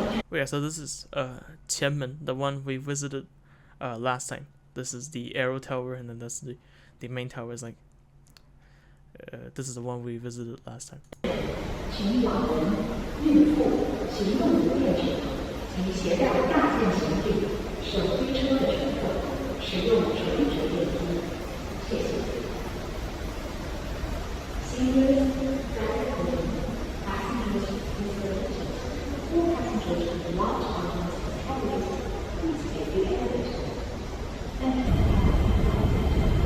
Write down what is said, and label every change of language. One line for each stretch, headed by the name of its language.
English: Yeah, so this is Qianmen, the one we visited last time. this is the Arrow Tower, and then that's the main tower is like this is the one we visited last time.
Chinese: 请老人、孕妇、行动不便者及携带大件行李、手推车的乘客使用垂直电梯。谢谢。
English: Seniors, guided women, passengers with visitors, all passengers with large items and trolleys, please take the elevator. Thank you.